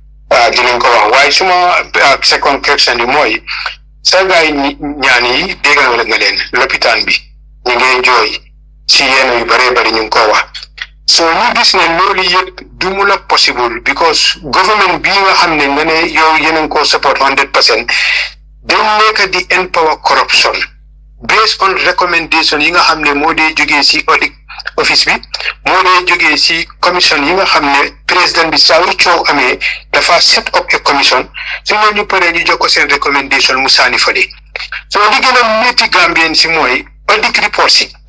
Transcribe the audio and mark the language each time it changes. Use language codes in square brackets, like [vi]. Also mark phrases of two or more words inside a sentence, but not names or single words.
[wo] waaye suma second question bi mooy sa gaay ñaan yi déggal nga leen lopitaan bi ñu ngi jooy si yenn yu bëree bëri ñu ngi ko wax so ñu gis ne loolu yëpp du mu la possible because government bii nga xam ne nga ne yow yeneen ko support 100% dañ nekk di empower corruption based on recommendation yi nga xam ne moo dee jógee si [en] audit office [wo] bi moo dee jógee si commission yi nga xam ne président bi saa yu coow amee dafa [en] set up a commission [wo] su ñu paree ñu jox ko seen recommendation mu saani fale so li gën a métti Gambien si mooy [en] audit report [wo] si